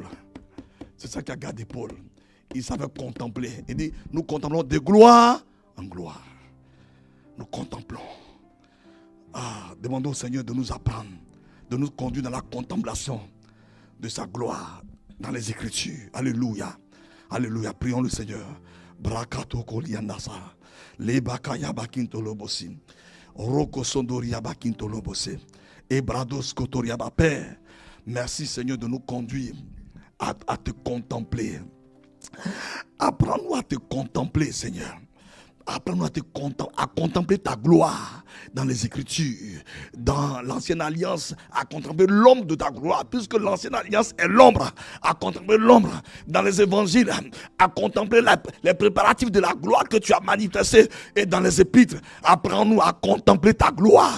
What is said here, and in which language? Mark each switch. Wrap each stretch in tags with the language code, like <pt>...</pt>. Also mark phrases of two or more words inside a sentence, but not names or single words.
<fr>C'est ça qui a gardé Paul. Il savait contempler. Il dit, nous contemplons de gloire en gloire. Nous contemplons. Ah, demandons au Seigneur de nous apprendre, de nous conduire dans la contemplation de sa gloire dans les Écritures. Alléluia. Alléluia. Prions le Seigneur. Brakato koliandasa. Lebakaya bakintolobosi. Roko sondoria bakintolobose. Et Brados Kotoriaba, Père, merci Seigneur de nous conduire à te contempler. Apprends-nous à te contempler, Seigneur. Apprends-nous à contempler ta gloire dans les Écritures, dans l'Ancienne Alliance, à contempler l'ombre de ta gloire, puisque l'Ancienne Alliance est l'ombre, à contempler l'ombre dans les Évangiles, à contempler les préparatifs de la gloire que tu as manifestés, et dans les Épîtres, apprends-nous à contempler ta gloire.</fr>